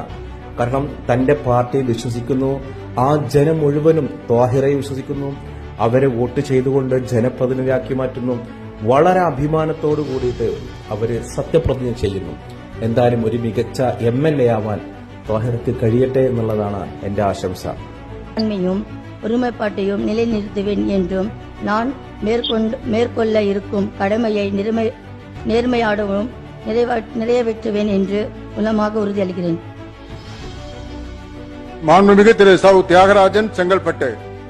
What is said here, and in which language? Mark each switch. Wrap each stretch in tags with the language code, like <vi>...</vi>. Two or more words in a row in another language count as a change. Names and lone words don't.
<ml>കാരണം തന്റെ പാർട്ടിയെ വിശ്വസിക്കുന്നു, ആ ജനം മുഴുവനും താഹിറയെ വിശ്വസിക്കുന്നു, അവരെ വോട്ട് ചെയ്തുകൊണ്ട് ജനപ്രതിനിധിയാക്കി മാറ്റുന്നു. വളരെ അഭിമാനത്തോടു കൂടിയിട്ട് അവര് സത്യപ്രതിജ്ഞ ചെയ്യുന്നു. എന്തായാലും ഒരു മികച്ച MLA ആവാൻ താഹിറയ്ക്ക് കഴിയട്ടെ എന്നുള്ളതാണ് എന്റെ ആശംസ.</ml> <ta>ஒருமைப்பாட்டையும் நிலைநிறுத்துவேன் என்றும் நான் மேற்கொள்ள இருக்கும் கடமையை நேர்மையாகவும் நிறைவேற்றுவேன் என்று உளமாக உறுதியளிக்கிறேன். மாண்புமிகு திரு சௌ தியாகராஜன், செங்கல்பட்டு.</ta>